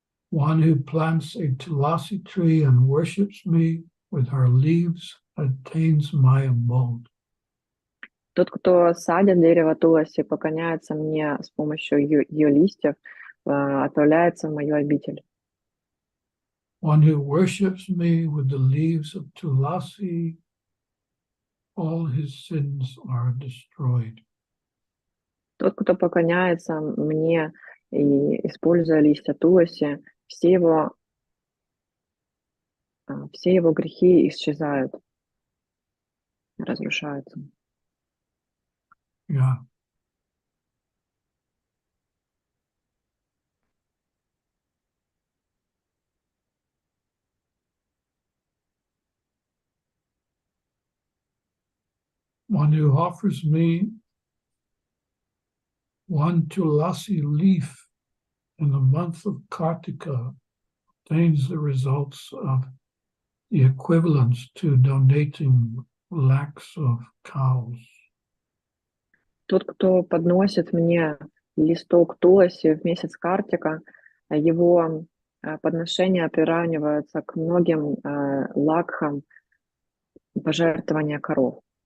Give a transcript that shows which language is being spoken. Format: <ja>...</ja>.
<en>One who plants a Tulasi tree and worships me with her leaves attains my abode.</en> <ru>Тот, кто садит дерево Туласи, поклоняется мне с помощью ее листьев, отправляется в мою обитель.</ru> <en>One who worships me with the leaves of Tulasi, all his sins are destroyed.</en> <ru>Тот, кто поклоняется мне и используя листья Туласи, все его грехи исчезают, разрушаются.</ru> <en>Yeah. One who offers me one Tulasi leaf in the month of Kartika obtains the results of the equivalence to donating lakhs of cows.</en> <ru>Тот, кто подносит мне листок Туласи в месяц Картика, его подношения приравниваются к многим лакхам пожертвования коров.</ru>